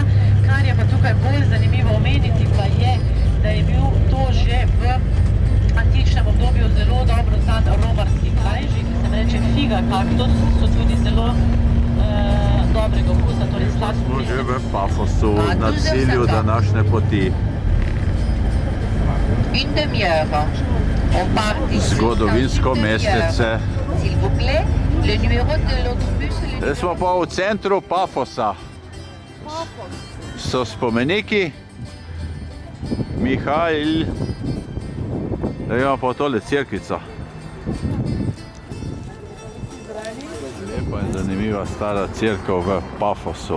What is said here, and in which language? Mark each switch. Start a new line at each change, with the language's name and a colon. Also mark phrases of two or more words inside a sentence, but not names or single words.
Slovenian: Kar je pa tukaj bolj zanimivo omeniti pa je, da je bil to že v antičnem obdobju zelo dobro znan romarski kraj, že ki se reče figa kaktus, so tudi zelo dobrega okusa, torej sladko. Smo že v Pafosu na cilju današnje poti.
French: Une demi-heure. On part d'ici.
Slovenian: Zgodovinsko mestece.
French: S'il vous plaît, le numéro de l'autobus.
Slovenian: Zdaj smo pa v centru Pafosa. So spomeniki. Mihajl. Da imamo pa tole cerkvico. Lepa in zanimiva stara cerkev v Pafosu.